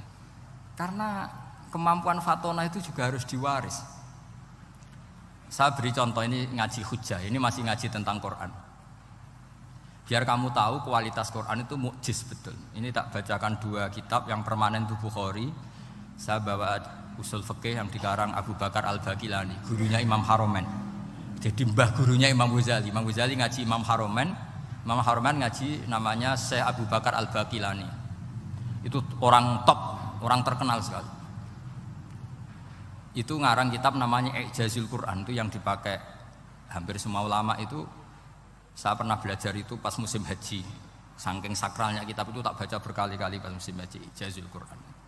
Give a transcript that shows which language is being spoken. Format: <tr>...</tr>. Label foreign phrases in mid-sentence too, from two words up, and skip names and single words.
<id>Karena kemampuan fatona itu juga harus diwaris. Saya beri contoh ini ngaji hujjah, ini masih ngaji tentang Quran. Biar kamu tahu kualitas Quran itu mukjiz betul. Ini tak bacakan 2 kitab yang permanen itu Bukhari. Saya bawa usul fikih yang dikarang Abu Bakar Al-Baqilani, gurunya Imam Haromen. Jadi mbah gurunya Imam Ghazali. Imam Ghazali ngaji Imam Haromen. Imam Haromen ngaji namanya Syekh Abu Bakar Al-Baqilani. Itu orang top, orang terkenal sekali. Itu ngarang kitab namanya I'jazul Quran, itu yang dipakai hampir semua ulama itu. Saya pernah belajar itu pas musim haji. Saking sakralnya kitab itu tak baca berkali-kali pas musim haji, I'jazul Quran.</id>